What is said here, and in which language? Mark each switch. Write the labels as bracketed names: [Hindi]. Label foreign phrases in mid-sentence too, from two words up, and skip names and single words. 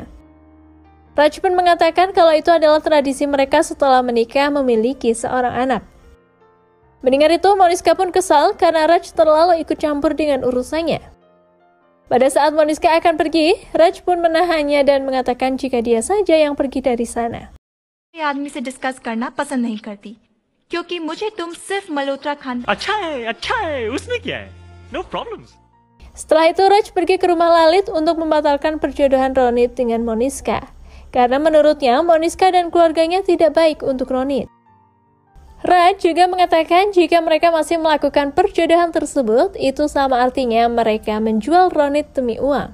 [Indonesian] Raj pun mengatakan kalau itu adalah tradisi mereka setelah menikah memiliki seorang anak. Mendengar itu, Moniska pun kesal karena Raj terlalu ikut campur dengan urusannya. Pada saat Moniska akan pergi, Raj pun menahannya dan mengatakan jika dia saja yang pergi dari sana. [Hindi] मैं आदमी से डिस्कस करना पसंद नहीं करती क्योंकि मुझे तुम सिर्फ मल्होत्रा खानदान अच्छा है, उसमें क्या है? [English] No problems. [Indonesian] Setelah itu Raj pergi ke rumah Lalit untuk membatalkan perjodohan Ronit dengan Moniska. Karena menurutnya Moniska dan keluarganya tidak baik untuk Ronit. Raj juga mengatakan jika mereka masih melakukan perjodohan tersebut, itu sama artinya mereka menjual Ronit demi uang.